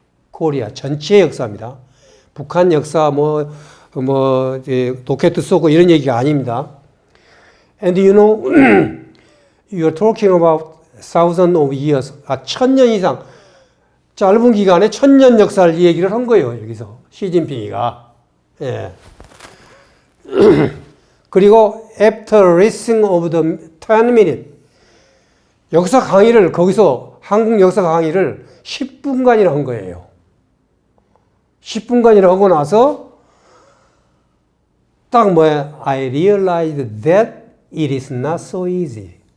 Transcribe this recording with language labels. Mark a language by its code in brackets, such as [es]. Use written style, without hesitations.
[ko] 코리아 전체의 역사입니다. 북한 역사 로켓 쏘고 이런 얘기가 아닙니다. [en] And you know, you are talking about thousands of years. [ko] 1000년 이상. 짧은 기간에 1000년 역사를 이 얘기를 한 거예요. 여기서 시진핑이가. 예. 그리고 [en] after listening of the 10 minutes. [ko] 역사 강의를 거기서 한국 역사 강의를 10분간이나 한 거예요. 10분간이나 하고 나서 딱 뭐야? [en] I realized that it is not so easy.